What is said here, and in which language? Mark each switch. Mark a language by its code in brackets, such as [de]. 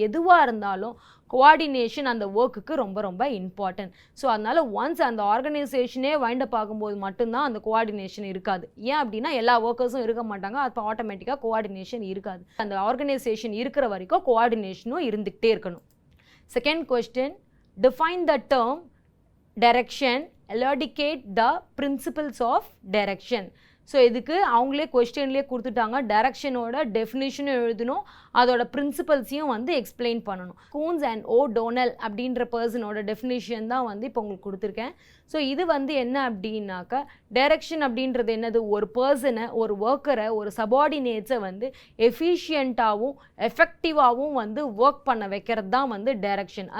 [ta] எதுவாக இருந்தாலும் கோஆர்டினேஷன் அந்த ஒர்க்குக்கு ரொம்ப ரொம்ப இம்பார்ட்டன்ட். ஸோ அதனால் ஒன்ஸ் அந்த ஆர்கனைசேஷனே வைண்ட் அப் ஆகும்போது மட்டும்தான் அந்த கோஆர்டினேஷன் இருக்காது. ஏன் அப்படின்னா எல்லா ஒர்க்கர்ஸும் இருக்க மாட்டாங்க, அப்போ ஆட்டோமேட்டிக்காக கோஆர்டினேஷன் இருக்காது. அந்த ஆர்கனைசேஷன் இருக்கிற வரைக்கும் கோஆர்டினேஷனும் இருந்துக்கிட்டே இருக்கணும். [en] Second question, define the term direction, elucidate the principles of direction. [ta] So இதுக்கு அவங்களே கொஸ்டின்லேயே கொடுத்துட்டாங்க. டைரக்ஷனோட டெஃபினிஷனும் எழுதணும், அதோட பிரின்சிபல்ஸையும் வந்து எக்ஸ்பிளைன் பண்ணணும். கூன்ஸ் அண்ட் ஓ டோனல் அப்படின்ற பர்சனோட டெஃபினிஷன் தான் வந்து இப்போ உங்களுக்கு கொடுத்துருக்கேன். ஸோ இது வந்து என்ன அப்படின்னாக்கா, டைரக்ஷன் அப்படின்றது என்னது, ஒரு பர்சனை, ஒரு ஒர்க்கரை, ஒரு சபார்டினேட்ஸை வந்து எஃபிஷியண்ட்டாகவும் எஃபெக்டிவாகவும் வந்து ஒர்க் பண்ண வைக்கிறது தான் வந்து டைரக்ஷன்.